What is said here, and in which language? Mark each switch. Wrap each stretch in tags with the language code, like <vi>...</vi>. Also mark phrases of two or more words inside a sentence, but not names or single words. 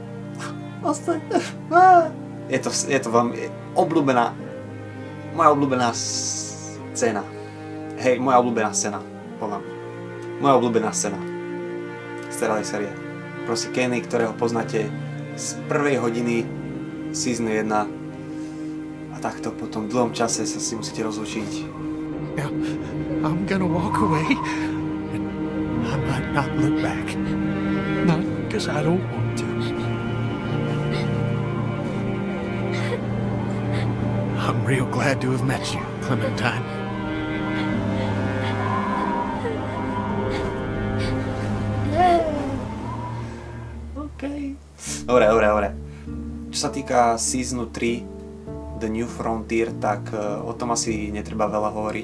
<sk>Je to veľmi moja obľúbená scéna. Hej, moja obľúbená scéna. Podľa mňa. Moja obľúbená scéna z celej série. Proste Kenny, ktorého poznáte z prvej hodiny Season 1 a takto po tom dlhom čase sa si musíte rozlučiť.</sk> <en>Yeah, I'm gonna walk away and I might not look back. Not because I don't want to. I'm real glad to have met you, Clementine. OK.</en> <sk>Dobre. Čo sa týka Seasonu 3, The New Frontier, tak o tom asi netreba veľa hovoriť.</sk>